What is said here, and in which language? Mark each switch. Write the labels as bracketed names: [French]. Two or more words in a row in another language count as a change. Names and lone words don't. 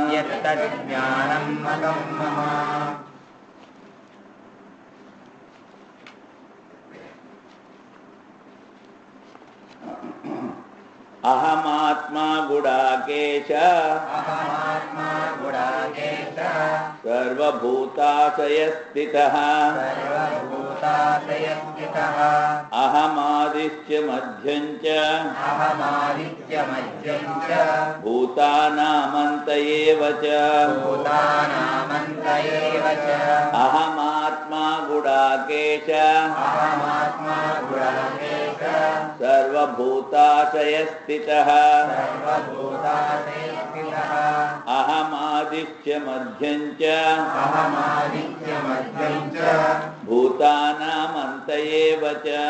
[Sanskrit] अहमात्मा गुडाकेश सर्वभूताशयस्थितः अहमादिश्च मध्यं च भूतानामन्त एव च అహమాత్మా గుడాకేశ సర్వభూతాశయ స్థితః అహమాదిత్య మధ్యం చ భూతానామంత ఏవ చ